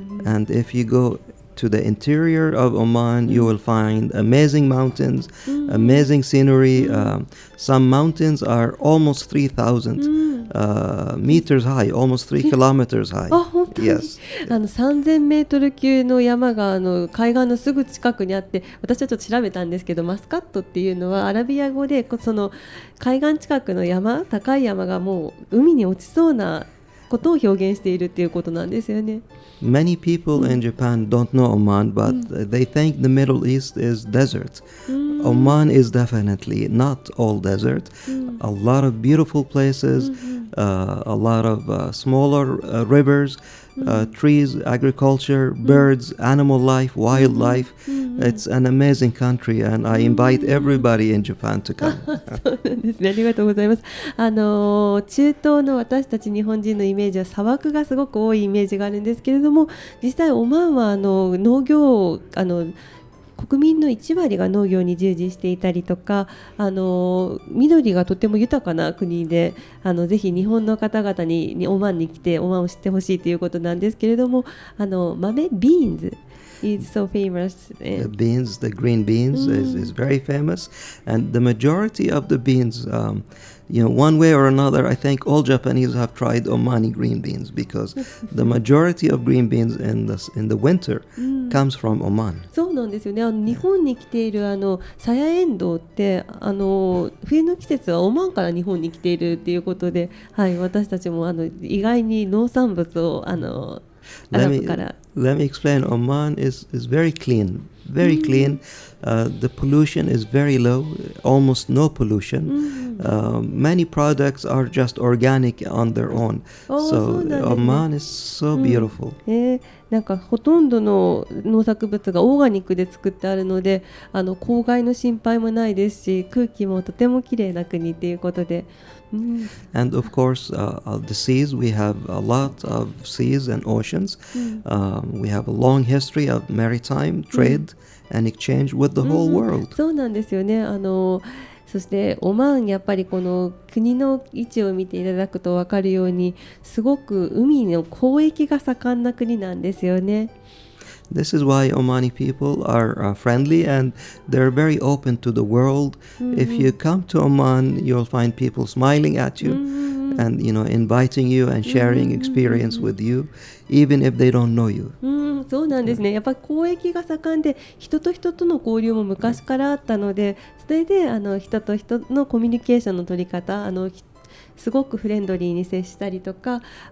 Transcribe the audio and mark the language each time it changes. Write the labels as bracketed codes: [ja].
[en] And if you go to the interior of Oman, you will find amazing mountains, amazing scenery. Some mountains are almost 3,000 meters high, almost 3 kilometers high. [ja] 本当に、 [en] Yes. [ja] 3000メートル級の山が海岸のすぐ近くにあって、私はちょっと調べたんですけど、マスカットっていうのはアラビア語でその海岸近くの山、高い山がもう海に落ちそうなことを表現しているっていうことなんですよね。 [en] Many people in Japan don't know Oman, but they think the Middle East is desert. Oman is definitely not all desert. A lot of beautiful places, a lot of smaller rivers, trees, agriculture, birds, animal life, wildlife. It's an amazing country, and I invite everybody in Japan to come. [ja] そうなんですね。ありがとうございます。中東の私たち日本人のイメージは砂漠がすごく多いイメージがあるんですけれども、実際オマーンは農業を国民の1割が農業に従事していたりとか、緑がとても豊かな国で、ぜひ日本の方々にオマーンに来てオマーンを知ってほしいということなんですけれども、豆ビーンズ [en] is so famous. The beans, the green beans, is very famous, and the majority of the beans, one way or another, I think all Japanese have tried Omani green beans because the majority of green beans in the winter comes from Oman. [ja] そうなんですよね。日本に来ているサヤエンドウって冬の季節はオマーンから日本に来ているっていうことで、はい、私たちも意外に農産物を [en] Let me explain. Oman is very clean, very clean. The pollution is very low, almost no pollution. Many products are just organic on their own. So Oman is so beautiful. [ja] なんかほとんどの農作物がオーガニックで作ってあるので、公害の心配もないですし、空気もとてもきれいな国ということで。 [en] And of course, the seas, we have a lot of seas and oceans. We have a long history of maritime trade and exchange with the whole world. [ja] そうなんですよね。そしてオマーン、やっぱりこの国の位置を見ていただくと分かるように、すごく海の交易が盛んな国なんですよね。 [en] This is why Omani people are friendly and they're very open to the world. If you come to Oman, you'll find people smiling at you and inviting you and sharing experience with you, even if they don't know you. [ja] そうなんですね。やっぱり交易が盛んで、人と人との交流も昔からあったので、それで人と人のコミュニケーションの取り方、すごくフレンドリーに接したりとか、